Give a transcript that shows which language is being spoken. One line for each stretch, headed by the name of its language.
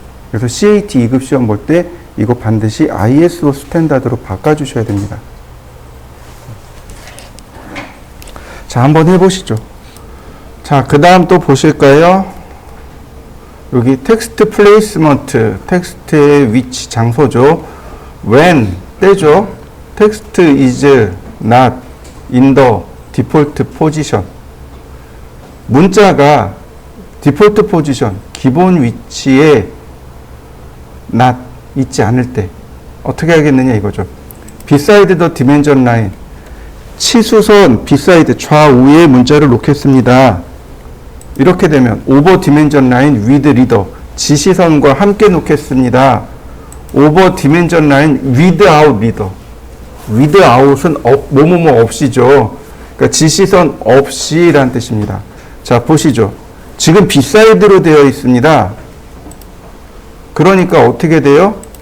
Korean: 그래서 CAT 2급 시험 볼 때 이거 반드시 ISO 스탠다드로 바꿔주셔야 됩니다. 자, 한번 해보시죠. 자, 그 다음 또 보실까요? 여기 텍스트 플레이스먼트, 텍스트의 위치, 장소죠. when, 때죠.
English: 텍스트 is not in the default position.
Korean: 문자가 디폴트 포지션, 기본 위치에 not 있지 않을 때 어떻게 하겠느냐 이거죠.
English: beside the dimension line.
Korean: 치수선 beside 좌우에 문자를 놓겠습니다. 이렇게 되면
English: over dimension line with reader.
Korean: 지시선과 함께 놓겠습니다.
English: over dimension line without reader.
Korean: without은 뭐뭐뭐 없이죠. 그러니까 지시선 없이란 뜻입니다. 자, 보시죠. 지금 beside로 되어 있습니다. 그러니까 어떻게 돼요?